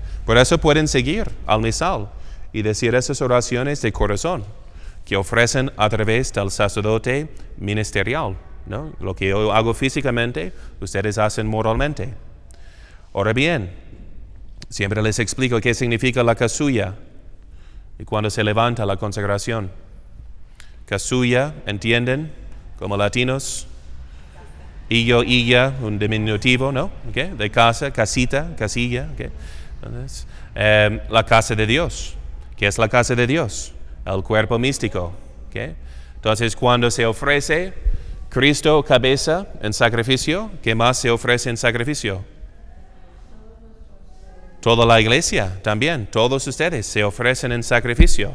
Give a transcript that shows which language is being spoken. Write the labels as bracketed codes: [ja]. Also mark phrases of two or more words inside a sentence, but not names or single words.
[es] Por eso pueden seguir al misal y decir esas oraciones de corazón que ofrecen a través del sacerdote ministerial, ¿no? Lo que yo hago físicamente, ustedes hacen moralmente. Ahora bien, siempre les explico qué significa la casulla y cuando se levanta la consagración. Casulla, ¿entienden? Como latinos. [la] Illo, illa, [es] un diminutivo, ¿no? ¿Okay? De casa, casita, casilla. ¿Okay? Entonces, la casa de Dios. ¿Qué es la casa de Dios? El cuerpo místico. ¿Okay? Entonces, cuando se ofrece, Cristo cabeza en sacrificio. ¿Qué más se ofrece en sacrificio? Toda la iglesia también, todos ustedes se ofrecen en sacrificio.